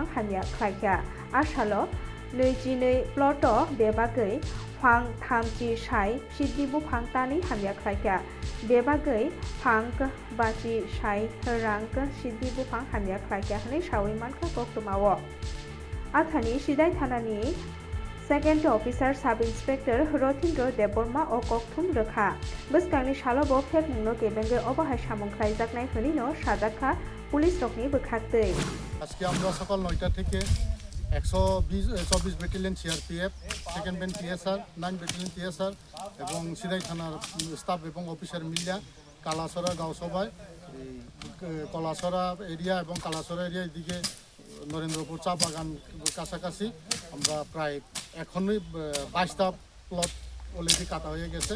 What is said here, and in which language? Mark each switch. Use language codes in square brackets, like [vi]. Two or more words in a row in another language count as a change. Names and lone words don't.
[trp] हामिया ख्लायखा आसालो 22 प्लट बेबागै फां थामजि साइ सिद्धि बुफां तानि हामिया ख्लायखा बेबागै फांक बाजि साइ रांक सिद्धि बुफां हामिया ख्लायखा हनै सावै मानखा गक्तमावो आथानि सिदाय थानानि [en] second officer sub inspector [trp] रथिन्द्र देवबर्मा ओ कक्थुम रोखा बसकांनि सालबो फेकमुंनो केबेंगे अबाहाय सामंख्लाय जागनाय हनिनो साजाखा पुलिस रकनि बोखाक्तै [bn] আজকে আমরা সকাল 9টা থেকে 124 ব্যাটালিয়ন CRPF, [en] second band [bn] TSR, 9 ব্যাটালিয়ন TSR এবং সিদাই থানার স্টাফ এবং অফিসার মিলিয়া কালাছড়া গাঁও সভায় কলাছড়া এরিয়া এবং কালাছড়া এরিয়ার দিকে নরেন্দ্রপুর চা বাগান কাছাকাছি আমরা প্রায় এখনই 22টা প্লট অলরেডি কাটা হয়ে গেছে।